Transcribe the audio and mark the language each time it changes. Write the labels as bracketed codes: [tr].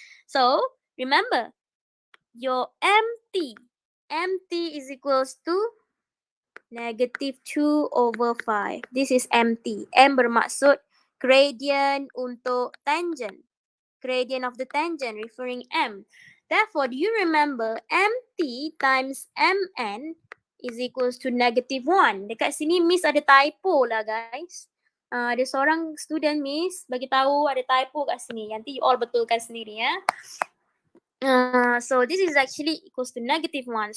[en] So, remember, your MT is equals to negative 2 over 5. This is MT. [ms] M bermaksud gradient untuk tangent. [en] Gradient of the tangent referring M. Therefore, do you remember MT times MN is equals to negative 1. [ms] Dekat sini Miss ada typo lah guys. Ada seorang student Miss bagi tahu ada typo kat sini. [en] Nanti you all betulkan sendiri ya. So this is actually equals to negative 1.